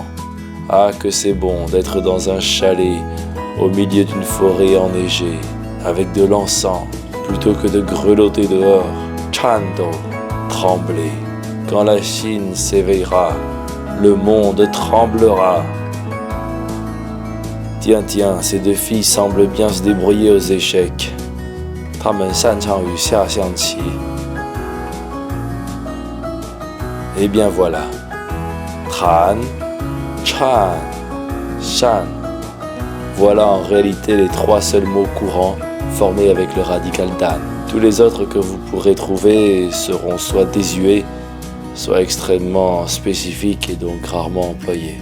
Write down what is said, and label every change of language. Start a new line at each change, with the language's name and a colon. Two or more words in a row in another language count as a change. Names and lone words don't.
French: Ah, que c'est bon d'être dans un chalet au milieu d'une forêt enneigée, avec de l'encens, plutôt que de grelotter dehors. Chando, trembler. Quand la Chine s'éveillera, le monde tremblera. Tiens, ces deux filles semblent bien se débrouiller aux échecs.
Chinese: 她们擅长于下象棋.
French: Eh bien voilà. Tan, Chan, Shan. Voilà en réalité les trois seuls mots courants formés avec le radical Dan. Tous les autres que vous pourrez trouver seront soit désuets, soit extrêmement spécifiques et donc rarement employés.